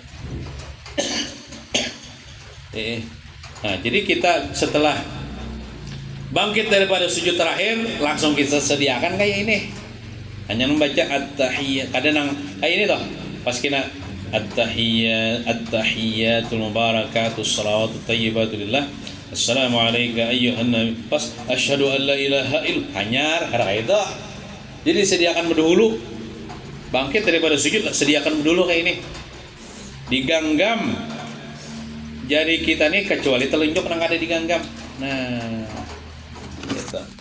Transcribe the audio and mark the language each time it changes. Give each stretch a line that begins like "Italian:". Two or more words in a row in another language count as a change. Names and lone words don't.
Banjar: Nah, jadi kita setelah bangkit daripada sujud terakhir langsung kita sediakan kayak ini. Hanya membaca at-tahiyyat. Kadang kayak ini toh. Pas kita
Arabic: التحيات المباركات الصلوات الطيبات لله. السلام عليك أيها النبي. Pas أشهد أن لا إله إلا الله.
Banjar: Hanyar kayak itu. Jadi sediakan berdahulu. Bangkit daripada sujud sediakan dulu kayak ini. Diganggam jari kita nih kecuali telunjuk nang ada diganggam. Nah, gitu.